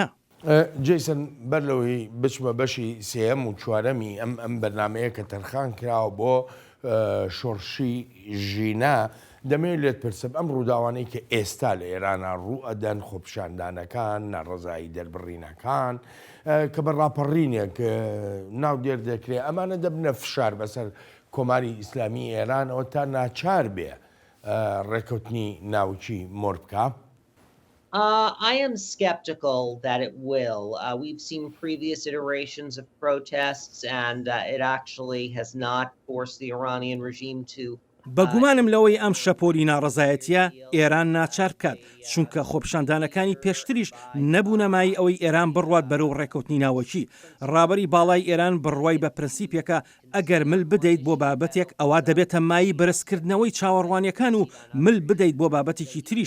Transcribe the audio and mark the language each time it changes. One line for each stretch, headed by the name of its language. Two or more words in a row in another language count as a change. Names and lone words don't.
Central Kurdish: جیسن بەر لەوەی بچمە بەشی سێەم و چوارەمی ئەم بەرنمەیە کە تەرخان کراوە بۆ شۆڕشی ژینا دەمەوێت لێت پرسم ئەم ڕووداوانەی کە ئێستا لە ئێرانە ڕوو ئەدەن خۆپشاندانەکان ناڕزایی دەربڕینەکان کە بە ڕاپەڕینێک ناو دێر دەکرێت ئەمانە دەبنە فشار بەسەر کۆماری ئیسلامی ئێران ئەوە تا ناچار بێ ڕێکەوتنی ناوچی مۆر بکە.
English: I am skeptical that it will. We've seen previous iterations of protests, and it actually has not forced the Iranian regime to
Central Kurdish: بەگومانم لەوەی ئەم شەپۆلی ناڕزایەتیە ئێران ناچار بکات چونکە خۆپشاندانەکانی پێشتریش نەبوو نەمایی ئەوەی ئێران بڕوات بەرەو ڕێکەوتنی ناوەکی. ڕابەری باڵای ئێران بڕوای بە پرەنسیپێکە ئەگەر مل بدەیت بۆ بابەتێک ئەوە دەبێتە مایی بەرزکردنەوەی چاوەڕوانیەکان و مل بدەیت بۆ بابەتێکی تریش.